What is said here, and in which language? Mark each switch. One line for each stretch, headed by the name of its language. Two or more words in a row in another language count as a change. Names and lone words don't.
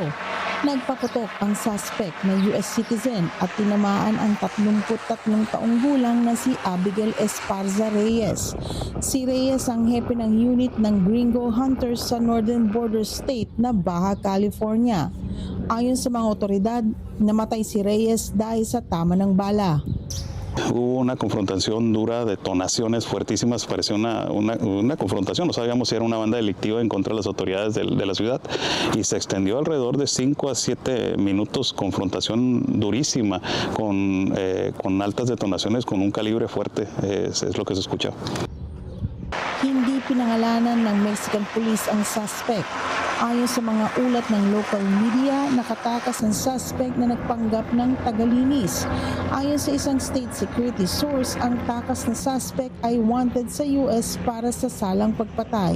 Filipino: Nagpaputok ang suspect na
English: US citizen
Filipino: at tinamaan ang 33 taong gulang na si Abigail Esparza Reyes. Si Reyes ang hepe ng unit ng Gringo Hunters sa
English: Northern Border State
Filipino: na Baja California. Ayon sa mga otoridad, namatay si Reyes dahil sa tama ng bala.
Spanish: Hubo una confrontación dura, detonaciones fuertísimas, pareció una confrontación, no sabíamos si era una banda delictiva en contra de las autoridades de la ciudad y se extendió alrededor de 5 a 7 minutos, confrontación durísima con altas detonaciones con un calibre fuerte, es lo que se escuchó.
Filipino: Hindi pinangalanan ng
English: Mexican Police
Filipino: ang suspect. Ayon sa mga ulat ng
English: local media,
Filipino: nakatakas ang suspect na nagpanggap ng tagalinis. Ayon sa isang
English: state security source,
Filipino: ang takas na suspect ay wanted sa US para sa salang pagpatay.